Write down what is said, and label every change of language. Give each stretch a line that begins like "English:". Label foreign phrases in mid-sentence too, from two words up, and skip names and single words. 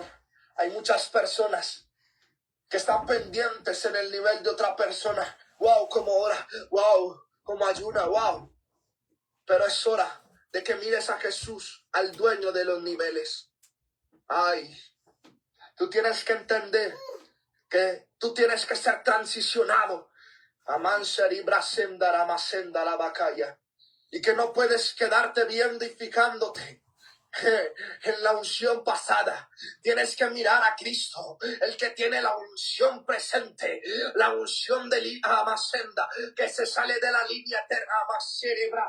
Spanish: Hay muchas personas que están pendientes en el nivel de otra persona. Wow, como ora, wow, como ayuna, wow. Pero es hora de que mires a Jesús, al dueño de los niveles. Ay, tú tienes que entender que tú tienes que ser transicionado. Amansari brasenda ramasenda la bacaya. Y que no puedes quedarte viendo y fijándote en la unción pasada. Tienes que mirar a Cristo, el que tiene la unción presente, la unción de Amasenda, que se sale de la línea eterna, Amaserebra.